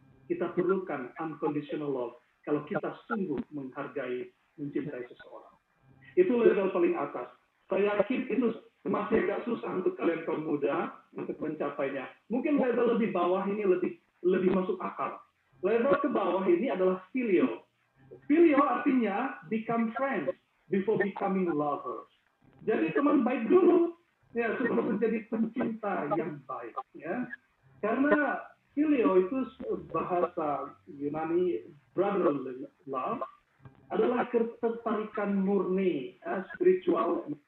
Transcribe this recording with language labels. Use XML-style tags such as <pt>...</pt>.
<id>Kita perlukan</id> <en>unconditional love</en> <id>kalau kita sungguh menghargai, mencintai seseorang. Itu level paling atas. Saya yakin itu masih agak susah untuk kalian kaum muda untuk mencapainya. Mungkin level lebih bawah ini lebih masuk akal. Level ke bawah ini adalah filio.</id> <en>Filio</en> <id>artinya</id> <en>become friends before becoming lovers.</en> <id>Jadi teman baik dulu, ya sebelum menjadi pencinta yang baik, ya. Karena filio itu bahasa Yunani</id> <en>brotherly love</en> <id>adalah ketertarikan murni, spiritual.</id>